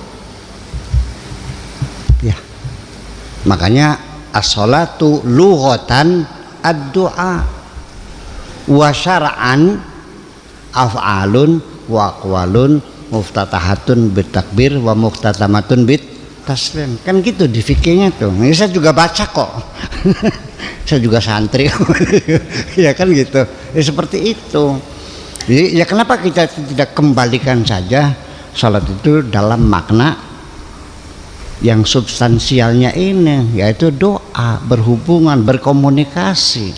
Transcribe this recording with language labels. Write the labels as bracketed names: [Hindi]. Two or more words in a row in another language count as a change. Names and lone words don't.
[Indonesian] Ya. [Arabic] Makanya الصلاة لغةً الدعاء وشرعاً أفعال وأقوال مفتتحة بالتكبير ومختتمة بالتسليم. [Indonesian] Kan gitu di fikihnya tuh. Ini saya juga baca kok. Saya juga santri. Ya kan gitu. Ya seperti itu. Jadi ya kenapa kita tidak kembalikan saja salat itu dalam makna yang substansialnya ini, yaitu doa, berhubungan, berkomunikasi.